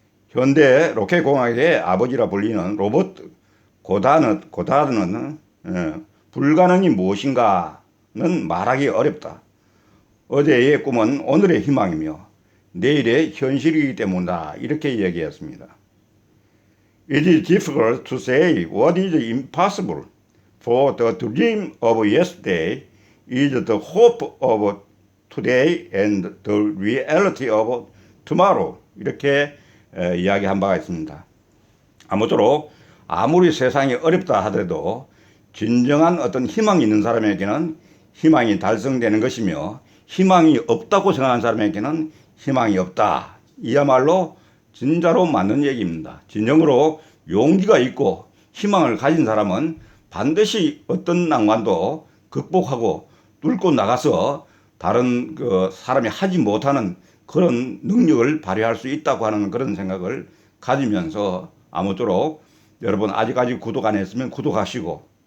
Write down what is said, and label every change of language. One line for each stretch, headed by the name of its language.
Korean: 현대 로켓공학의 아버지라 불리는 로버트 고다르는 불가능이 무엇인가는 말하기 어렵다. 어제의 꿈은 오늘의 희망이며 내일의 현실이기 때문이다. 이렇게 얘기했습니다.
English: It is difficult to say what is impossible, for the dream of yesterday is the hope of today and the reality of tomorrow.
Korean: 이렇게 이야기한 바가 있습니다. 아무쪼록 아무리 세상이 어렵다 하더라도 진정한 어떤 희망이 있는 사람에게는 희망이 달성되는 것이며, 희망이 없다고 생각하는 사람에게는 희망이 없다. 이야말로 진짜로 맞는 얘기입니다. 진정으로 용기가 있고 희망을 가진 사람은 반드시 어떤 난관도 극복하고 뚫고 나가서 다른 사람이 하지 못하는 그런 능력을 발휘할 수 있다고 하는 그런 생각을 가지면서, 아무쪼록 여러분 아직까지 구독 안 했으면 구독하시고